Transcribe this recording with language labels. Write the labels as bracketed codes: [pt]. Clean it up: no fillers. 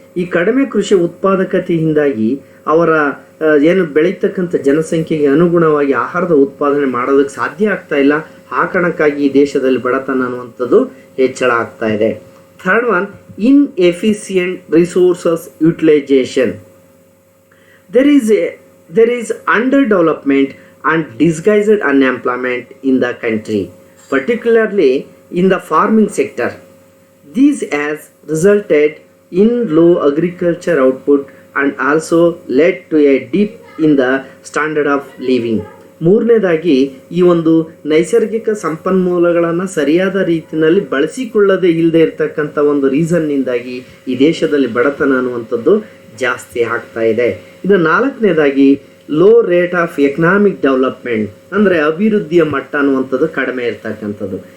[kn] ಈ ಕಡಿಮೆ ಕೃಷಿಯ ಉತ್ಪಾದಕತೆಯಿಂದಾಗಿ ಅವರ ಏನು ಬೆಳೀತಕ್ಕಂಥ ಜನಸಂಖ್ಯೆಗೆ ಅನುಗುಣವಾಗಿ ಆಹಾರದ ಉತ್ಪಾದನೆ ಮಾಡೋದಕ್ಕೆ ಸಾಧ್ಯ ಆಗ್ತಾ ಇಲ್ಲ. ಆ ಕಾರಣಕ್ಕಾಗಿ ಈ ದೇಶದಲ್ಲಿ ಬಡತನ ಅನ್ನುವಂಥದ್ದು ಹೆಚ್ಚಳ ಆಗ್ತಾ ಇದೆ. [en] Third one, inefficient resources utilisation. there is underdevelopment and disguised unemployment in the country, particularly in the farming sector. This has resulted in low agriculture output and also led to a dip in the standard of living. [kn] ಮೂರನೇದಾಗಿ ಈ ಒಂದು ನೈಸರ್ಗಿಕ ಸಂಪನ್ಮೂಲಗಳನ್ನು ಸರಿಯಾದ ರೀತಿಯಲ್ಲಿ ಬಳಸಿಕೊಳ್ಳದೆ ಇಲ್ಲದೆ ಇರತಕ್ಕಂಥ ಒಂದು ರೀಸನ್ನಿಂದಾಗಿ ಈ ದೇಶದಲ್ಲಿ ಬಡತನ ಅನ್ನುವಂಥದ್ದು ಜಾಸ್ತಿ ಆಗ್ತಾ ಇದೆ. ಇದು ನಾಲ್ಕನೇದಾಗಿ [en] low rate of economic development [kn] ಅಂದರೆ ಅಭಿವೃದ್ಧಿಯ ಮಟ್ಟ ಅನ್ನುವಂಥದ್ದು ಕಡಿಮೆ ಇರ್ತಕ್ಕಂಥದ್ದು.